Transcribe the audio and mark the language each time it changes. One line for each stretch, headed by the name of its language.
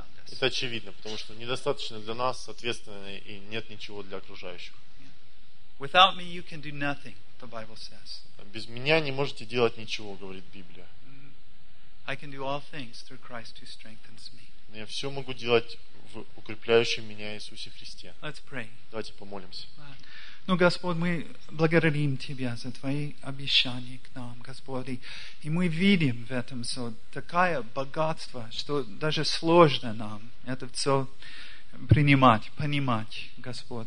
Russian: Это очевидно, потому что недостаточно для нас, соответственно, и нет ничего для окружающих.
English: Without me you can do nothing, the Bible says.
Russian: Без меня не можете делать ничего, говорит Библия.
English: I can do all things through Christ who strengthens me.
Russian: Я все могу делать в укрепляющем меня Иисусе Христе. Давайте помолимся. Ну, Господь, мы благодарим Тебя за Твои обещания к нам, Господи. И мы видим в этом все такое богатство, что даже сложно нам это все принимать, понимать, Господь.